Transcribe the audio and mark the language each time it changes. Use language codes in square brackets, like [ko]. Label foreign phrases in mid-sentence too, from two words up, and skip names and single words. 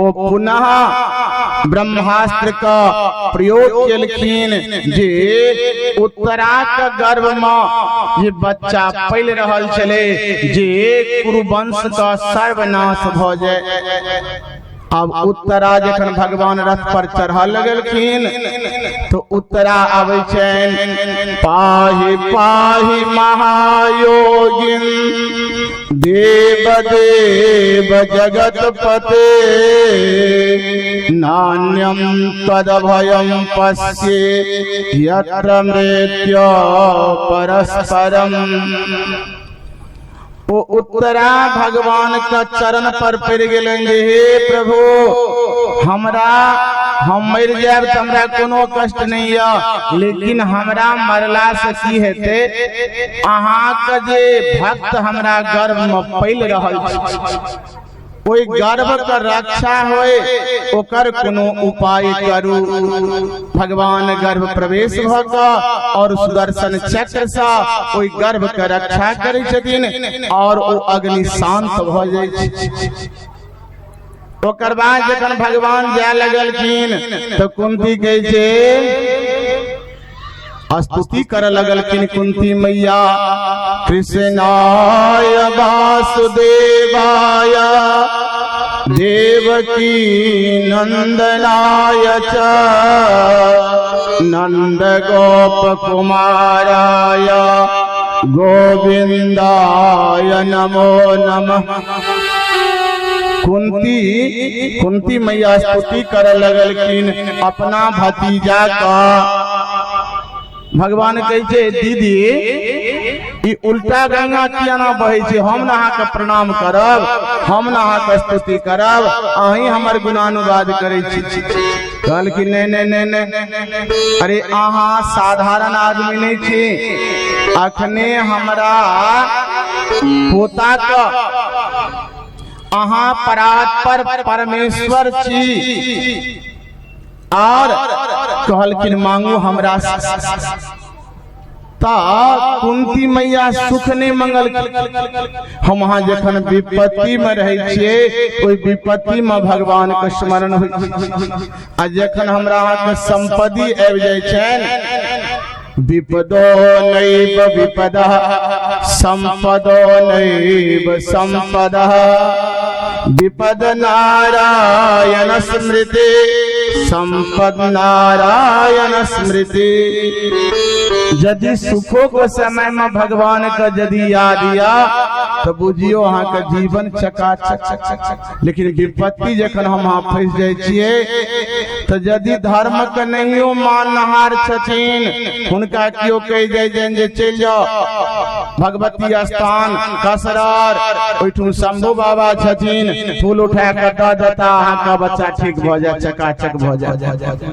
[mai] ओ पुनः ब्रह्मास्त्र का प्रयोग केलखिन जे उत्तरा के गर्भ में ये बच्चा पल रहल छले जे कुरुवंश का सर्वनाश भ जाए। अब उत्तरा जखन भगवान रथ पर चढ़ा लगलखिन तो उत्तरा आबै छनि, [sa] पाहि पाहि महायोगिन देव देव जगतपते नान्यम तदभयम पश्ये यत्र मृत्यो परस्परम। [mai] वो उत्तरा भगवान का चरण पर पड़ गेले, हे प्रभु हमरा हम मर जाब तो हमरा कोनो कष्ट नहीं है, लेकिन हमरा मरला से की हेते, अहाँ के जे भक्त हमरा गर्भ में पल रहल छै कोई गर्भ का रक्षा होए ओकर कोनो उपाय करू। भगवान गर्भ प्रवेश भ क और सुदर्शन चक्र से कोई गर्भ का रक्षा करे छथिन और वो अग्नि शांत भ जाय छै। ओकर बाद जखन भगवान जाय लगलखिन तो कुंती कहे छै स्तुति कर लगलखिन कुंती मैया, [sa] कृष्णाय वासुदेवाय देवकी नंदनाय च नंद गोप कुमाराय गोविंदाय नमो नमः। [mai] कुंती मैया स्तुति कर लगलखिन अपना भतीजा का। भगवान कहे दीदी ई उल्टा गंगा किया ना बहे छे, हम नहा के प्रणाम करब, हम नहा के स्तुति करब, अही हमर गुणानुवाद करे छी। कहल कि नहीं, अरे अहाँ साधारण आदमी नहीं छी, अखने हमरा पोता का अहाँ परात्पर परमेश्वर छी। और कहलखिन मांगू हमरा। ता कुंती मैया सुख नहीं मंगल। हम वहां जखन विपत्ति में रहे छिए, ओई विपत्ति में भगवान के स्मरण होय। आ जखन हमरा के संपत्ति आबि जाय छन, [sa] विपदो नैव विपदः संपदो नैव संपदः, विपद नारायण स्मृति संपद नारायण स्मृति। [mai] यदि सुखों के समय में भगवान का यदि याद दिया तो बुझियो अहाँ के जीवन चकाचक। लेकिन विपत्ति जखन हम वहाँ फंस जाय छिए तो यदि धर्म के नहियो मानहार छथिन, हुनका कियो कह जाय जे चल जाओ भगवती स्थान कसरार, ओइठुन शंभू बाबा छथिन, फूल उठा के दऽ देता, अहाँ का बच्चा ठीक भ जाय, चकाचक भ जाय।